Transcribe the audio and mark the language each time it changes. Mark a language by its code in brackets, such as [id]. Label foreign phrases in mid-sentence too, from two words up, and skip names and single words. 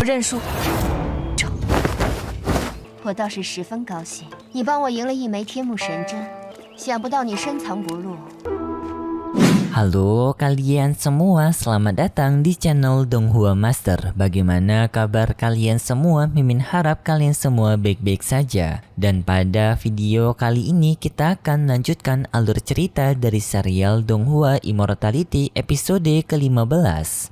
[zh] 输。我倒是十分高兴，你帮我赢了一枚天幕神针，想不到你深藏不露。 [id] Halo kalian semua, selamat datang di channel Donghua Master. Bagaimana kabar kalian semua? Mimin harap kalian semua baik-baik saja. Dan pada video kali ini kita akan lanjutkan alur cerita dari serial Donghua Immortality episode ke-15.